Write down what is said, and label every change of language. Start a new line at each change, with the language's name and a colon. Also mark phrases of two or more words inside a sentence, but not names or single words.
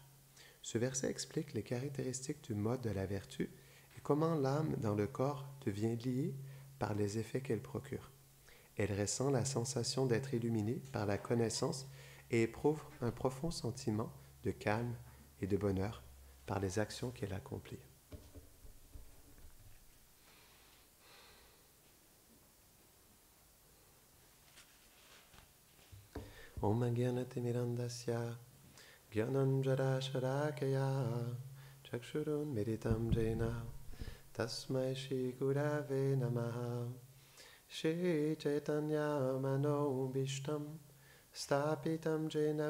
French: Ce verset explique les caractéristiques du mode de la vertu et comment l'âme dans le corps devient liée par les effets qu'elle procure. Elle ressent la sensation d'être illuminée par la connaissance et éprouve un profond sentiment de calme et de bonheur par les actions qu'elle accomplit.
Sanskrit: ॐ अज्ञानतिमिरान्धस्य ज्ञानाञ्जन शलाकया चक्षुरुन् मीलितं येन तस्मै श्री गुरवे नमः श्री चैतन्य मनो ऽभीष्टं स्थापितं येन